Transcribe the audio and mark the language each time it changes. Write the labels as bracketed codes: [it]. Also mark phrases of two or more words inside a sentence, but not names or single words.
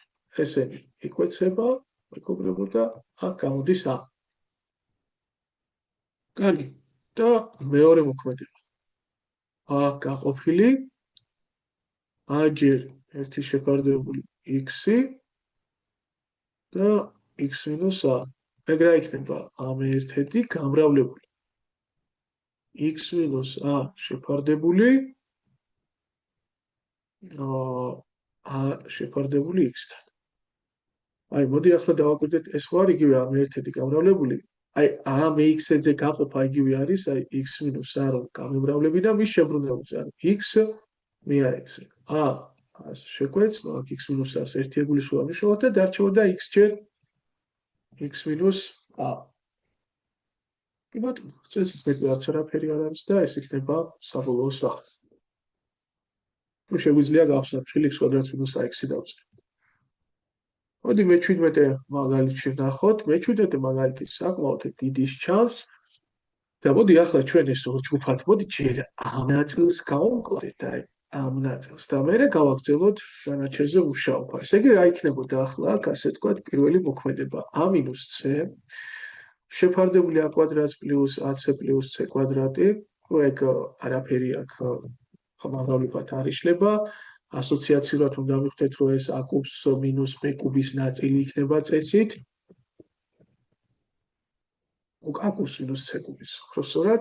[ka] ესენი იკვეცება, მეგობრებო და აქ გამოდის a. კარგი. და მეორე მოქმედება. a გაყოფილი a ჯერ ერთი შეფარდებული x-ი და x minus a. ეგრე იქნება ამ ერთედი გამრავლებული. x minus a შეფარდებული a შეფარდებული x-თან. აი, მოდი ახლა დავაკვირდეთ, ეს ხო არ იგივე ამ ერთედი გამრავლებული. აი, ამ x-ზე გაყოფა იგივე არის, აი x minus a რომ გამემრავლები და მის შებრუნებაზე, ანუ x მეა x. შეგვეც, აქ x minus a-ს ერთი ეგულისხმება მნიშვნელად და დარჩებოდა x ჯერ x minus a. კი ბატონო, წესით მეტი რაც არაფერი არ არის და ეს იქნება საბოლოო სახე. თუ შეგვიძლია გავხსნათ x კვადრატს minus x-ი დავწერთ. მოდი მე-17 მაგალითში ვნახოთ. მე-17 მაგალითი საკმაოდ დიდის ჩანს. და მოდი ახლა ჩვენ ეს ჯგუფად, მოდი ჯერ ამ ნაწილს გავუმკლოთ, აი ამ ნაწილს და მერე გავაგრძელოთ განაჩენზე მუშაობა. ესე იგი, რა იქნებოდა ახლა აქ, ასე ვთქვათ, პირველი მოქმედება a minus c შეფარდებული a კვადრატს პლუს ac პლუს c კვადრატი. ეგ არაფერი აქ ხმარობლებად არ იშლება. ასოციაციურად უნდა მივხვდეთ, რომ ეს a კუბს მინუს b კუბის ნაწილი იქნება წესით. a კუბს მინუს c კუბის. ხოსორად.